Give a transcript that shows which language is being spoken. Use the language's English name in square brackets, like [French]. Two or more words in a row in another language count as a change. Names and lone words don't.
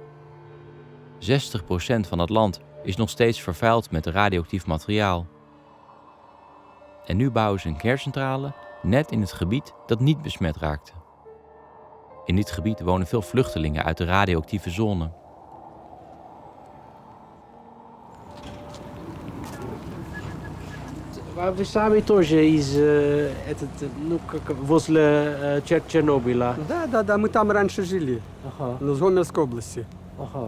[Dutch] 60% van het land is nog steeds vervuild met radioactief materiaal. En nu bouwen ze een kerncentrale net in het gebied dat niet besmet raakte. In dit gebied wonen veel vluchtelingen uit de radioactieve zone. [Russian] Вы сами тоже из возле Чернобыля? Да, мы там раньше жили. Ага. Ну, с Гомельской области. Ага.